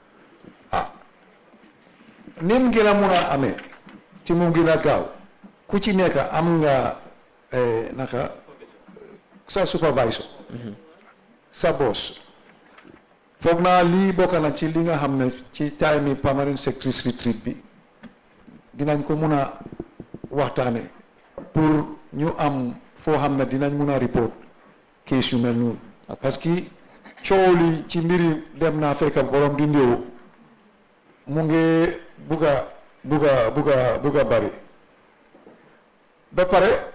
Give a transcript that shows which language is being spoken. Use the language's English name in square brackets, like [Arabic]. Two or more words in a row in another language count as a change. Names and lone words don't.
[Wolof] nim gën a mun a amee ci mu gën a gaaw ku ci nekk am nga naka sa supervisor sa boss foog naa lii bokk na ci li nga xam ne ci time yi [English] permanent secretaries retreat [Wolof] bi dinañ ko mun a waxtaane pour ñu am foo xam ne dinañ mun a [English] report case [Wolof] yu mel noonu [French] parce que [Wolof] coow li ci mbiri dem naa fekk borom di ndéew mu ngi bugga bari ba pare